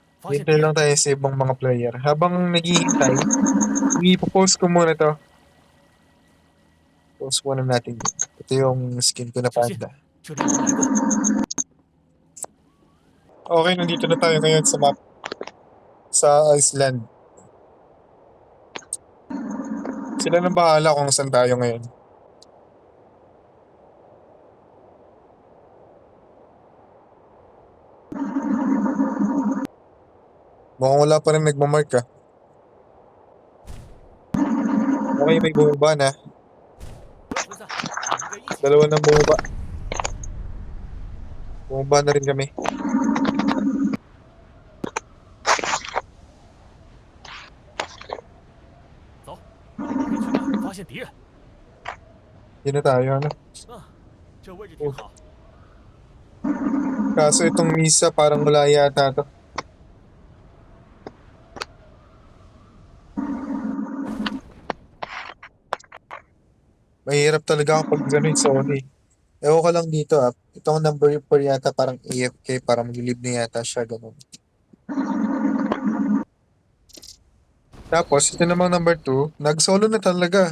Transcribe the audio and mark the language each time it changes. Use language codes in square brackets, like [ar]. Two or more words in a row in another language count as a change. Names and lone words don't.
[tl] Hintay [zh] 敌 [tl] lang [zh] 人， [tl] tayo sa ibang mga player. Habang naghihintay, i-post ko muna to. Post muna natin. Ito yung skin ko na [zh] 小心， [tl] panda. [zh] 这里有人来过。 [tl] Okay, nandito na tayo ngayon sa map. Sa Iceland. Sila nang bahala kung saan tayo ngayon. Mukhang wala pa rin nagmamark ah. Okay, may bumaba na. [zh] 不要分散，我们应该一起。 [tl] Dalawa nang bumaba. Bumaba na rin kami. [zh] 走，我们可以去那儿发现敌人。 [tl] Yun na tayo, ano? [zh] 啊，这位置 Oh. 挺好。 [tl] Kaso itong misa parang wala yata to. Mahirap talaga kapag gano'n yung Sony. Ewan ko lang dito ah. Itong number 4 yata parang AFK, parang mag-leave na yata siya, ganun. Tapos, ito namang number 2, nag-solo na talaga.